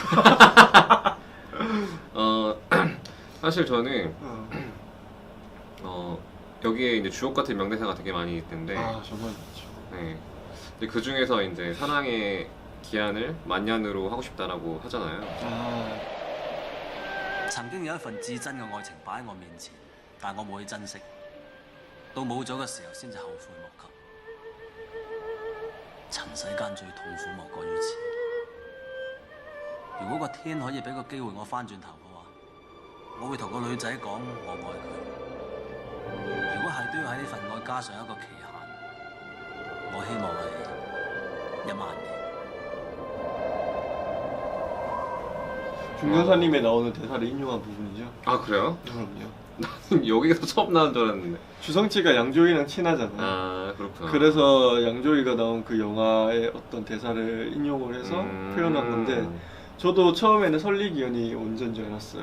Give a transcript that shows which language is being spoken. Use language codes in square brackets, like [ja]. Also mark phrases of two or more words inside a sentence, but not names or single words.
[ko] 사실 저는 여기에 이제 주옥 같은 명대사가 되게 많이 있는데, 정말 좋죠. 네. 근데 그 중에서 이제 사랑의 기한을 만년으로 하고 싶다라고 하잖아요. [yue] 曾經有一份至真嘅愛情擺喺我面前，但我冇去珍惜，到冇咗嘅時候先至後悔莫及。塵世間最痛苦莫過於此。如果個天可以俾個機會我翻轉頭嘅話，我會同個女仔講我愛佢。如果係都要喺呢份愛加上一個期限，我希望係1萬年。 [ko] 중간사님에 나오는 대사를 인용한 부분이죠. 아 그래요? 그럼요. 나는 여기서 처음 나온 줄 알았는데. 주성치가 양조위랑 친하잖아요. 아 그렇구나. 그래서 양조위가 나온 그 영화의 어떤 대사를 인용을 해서 표현한 건데, 저도 처음에는 설리기연이 온전 줄 알았어요.